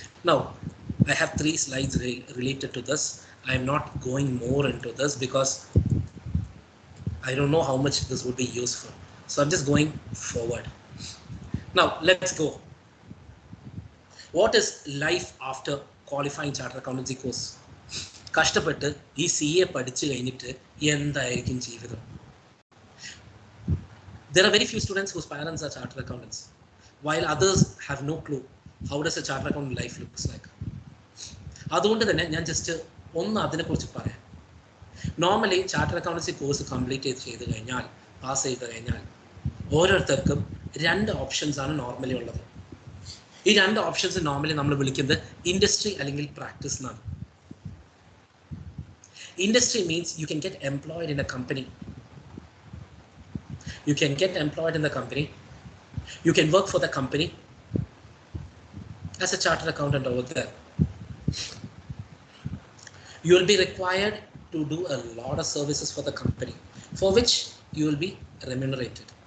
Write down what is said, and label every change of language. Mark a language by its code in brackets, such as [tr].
[en] Now, I have 3 slides related to this. I am not going more into this because I don't know how much this would be useful. So I'm just going forward. Now, let's go. What is life after qualifying Chartered Accountancy course? [ml] കഷ്ടപ്പെട്ട് ഈ CA പഠിച്ചു കഴിഞ്ഞിട്ട് എന്തായിരിക്കും ജീവിതം? [en] There are very few students whose parents are chartered accountants, while others have no clue how does a chartered accountant life looks like. [ml] അതുകൊണ്ട് തന്നെ ഞാൻ just ഒന്ന് അതിനെക്കുറിച്ച് പറയാം. Normally chartered accountancy course complete ചെയ്ത് കഴിഞ്ഞാൽ, പാസ് ചെയ്ത് കഴിഞ്ഞാൽ ഓരോരുത്തർക്കും 2 ഓപ്ഷൻസ് ആണ് നോർമലി ഉള്ളത്. ഈ 2 ഓപ്ഷൻസ് നോർമലി നമ്മൾ വിളിക്കുന്നത് ഇൻഡസ്ട്രി അല്ലെങ്കിൽ പ്രാക്ടീസ് എന്നാണ്. [en] Industry means you can get employed in a company. You can get employed in the company. You can work for the company as a chartered accountant over there. You will be required to do a lot of services for the company, for which you will be remunerated.